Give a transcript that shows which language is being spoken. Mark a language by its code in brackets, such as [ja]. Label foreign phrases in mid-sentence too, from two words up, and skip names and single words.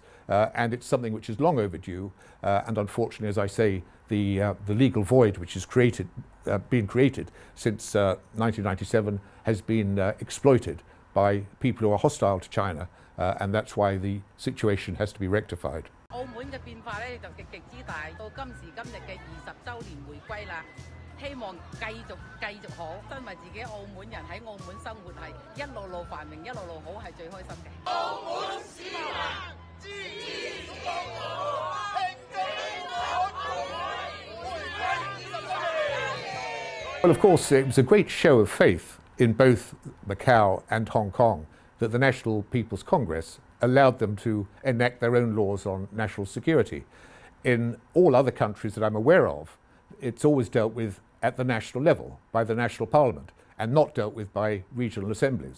[en] And it's something which is long overdue. And unfortunately, as I say, the legal void which has been created since 1997 has been exploited by people who are hostile to China. And that's why the situation has to be rectified. [yue] 澳門嘅變化咧就極之大，到今時今日嘅20週年回歸啦。希望繼續好，因為自己澳門人喺澳門生活係一路路繁榮，一路路好，係最開心嘅。澳門市民支持中國，慶祝香港回歸20週年。 [en] Well, of course, it was a great show of faith in both Macau and Hong Kong that the National People's Congress allowed them to enact their own laws on national security. In all other countries that I'm aware of, it's always dealt with at the national level by the national parliament and not dealt with by regional assemblies.